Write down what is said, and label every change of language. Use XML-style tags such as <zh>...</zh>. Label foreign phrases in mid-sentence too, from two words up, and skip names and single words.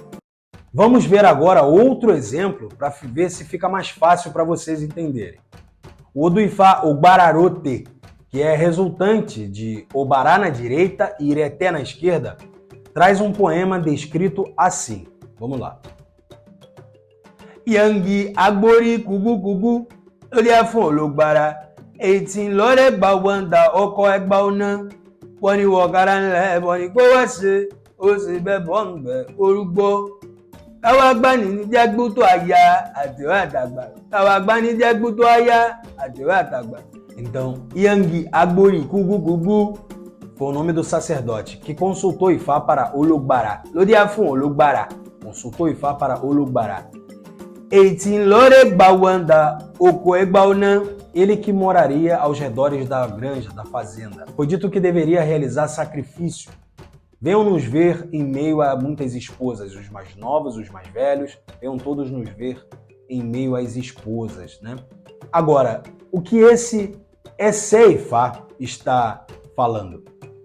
<pt>Vamos ver agora outro exemplo para ver se fica mais fácil para vocês entenderem. O Odu Ifá Obararote, que é resultante de Obará na direita e Ireté na esquerda, traz um poema descrito assim. Vamos lá.</pt> <yo>Yangi agbori kugu kugu, Oliafon Ologbara, Eitin lore bawanda oko egba ona, Woni wogara nle, woni gbowase, Ose bebongbe orugbo. Káwa agbani ní jẹ́gbú tó aya àtẹ̀wé àtàgbà. Káwa agbani jẹ́gbú tó aya àtẹ̀wé àtàgbà.</yo> <pt>Então, Yangi Agbori Kugu foi o nome do sacerdote que consultou Ifá para Ologbará. Lodiafun Ologbará consultou Ifá para Ologbará.</pt> <yo>Eitin lore bawanda oko egbaonan,</yo> <pt>ele que moraria aos redores da granja, da fazenda. Foi dito que deveria realizar sacrifício. Venham nos ver em meio a muitas esposas, os mais novos, os mais velhos, venham todos nos ver em meio às esposas, né? Agora, o que esse Esse-Ifá está falando?</pt>